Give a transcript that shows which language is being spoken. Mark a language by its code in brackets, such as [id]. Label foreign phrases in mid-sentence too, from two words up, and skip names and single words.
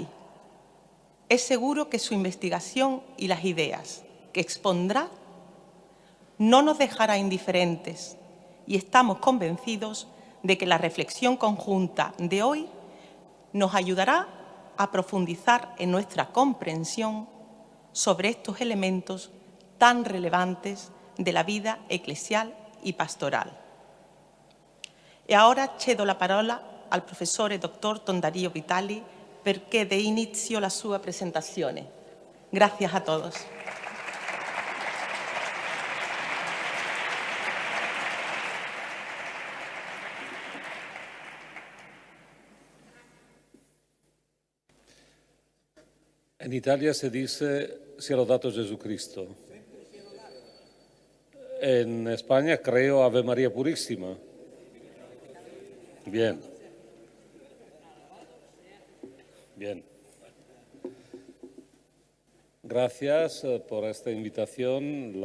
[es] Es seguro que su investigación y las ideas que expondrá no nos dejará indiferentes y estamos convencidos de que la reflexión conjunta de hoy nos ayudará a profundizar en nuestra comprensión sobre estos elementos tan relevantes de la vida eclesial y pastoral. [it] E ora cedo la parola al professore dottor Don Dario Vitali perché dé inizio la sua presentazione. [es] Gracias a todos. En Italia se dice [it] sia lodato [es] Jesucristo. En España creo Ave María Purísima. Bien. Bien. Gracias por esta invitación.